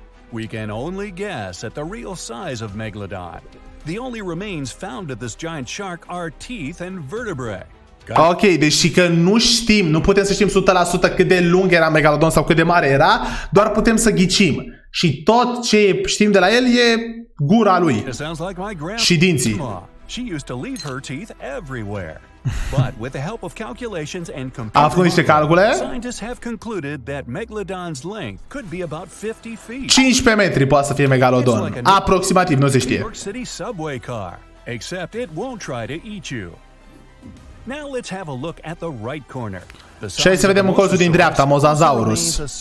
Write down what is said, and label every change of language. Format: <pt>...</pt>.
<en>We can only guess at the real size of Megalodon. The only remains found of this giant shark are teeth and vertebrae.</en> <ro>Ok, deci că nu știm, nu putem să știm 100% cât de lung era Megalodon sau cât de mare era, doar putem să ghicim. Și tot ce știm de la el e gura lui și dinții.</ro> <en>She used to leave her teeth everywhere. But with the help of calculations and</en> <ro>computer calcule,</ro> <en>scientists have concluded that Megalodon's length could be about 50 feet.</en> <ro>15 metri poate să fie Megalodon. Aproximativ, nu se știe.</ro> <en>City subway car, except it won't try to eat you. Now let's have a look at the right corner.</en> <ro>Și hai să vedem în colțul din dreapta, Mosasaurus.</ro>